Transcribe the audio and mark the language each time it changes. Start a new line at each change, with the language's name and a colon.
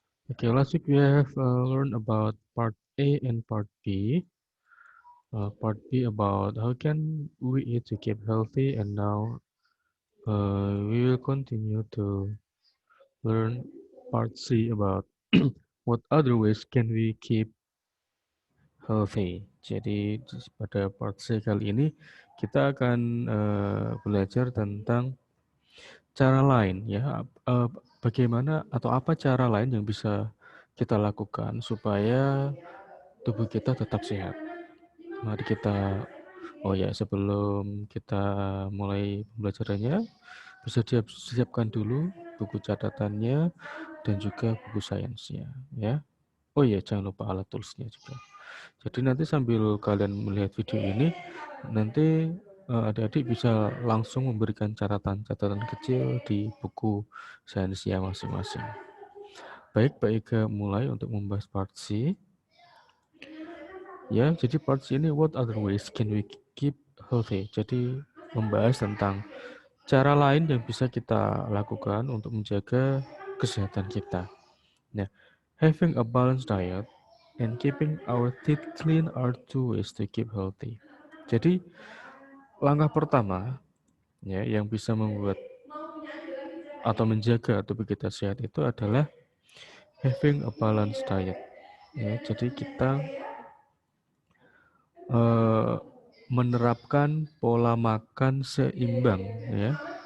English: Okay, last week we have learned about part A and part B. Part B about how can we eat to keep healthy, and now we will continue to learn part C about what other ways can we keep healthy.
Indonesian: Jadi pada part C kali ini kita akan belajar tentang cara lain ya, bagaimana atau apa cara lain yang bisa kita lakukan supaya tubuh kita tetap sehat. Mari kita, oh ya, sebelum kita mulai pembelajarannya, bisa siapkan dulu buku catatannya dan juga buku sainsnya ya. Oh iya, jangan lupa alat tulisnya juga. Jadi nanti sambil kalian melihat video ini, nanti adik-adik bisa langsung memberikan catatan-catatan kecil di buku sainsnya masing-masing. Baik, Pak Ega mulai untuk membahas part C. Ya, jadi part C ini
English: what other ways can we keep healthy.
Indonesian: Jadi membahas tentang cara lain yang bisa kita lakukan untuk menjaga kesehatan kita.
English: Nah, having a balanced diet and keeping our teeth clean are two ways to keep healthy.
Indonesian: Jadi, langkah pertama ya yang bisa membuat atau menjaga tubuh kita sehat itu adalah
English: having a balanced diet.
Indonesian: Ya, jadi kita menerapkan pola makan seimbang ya.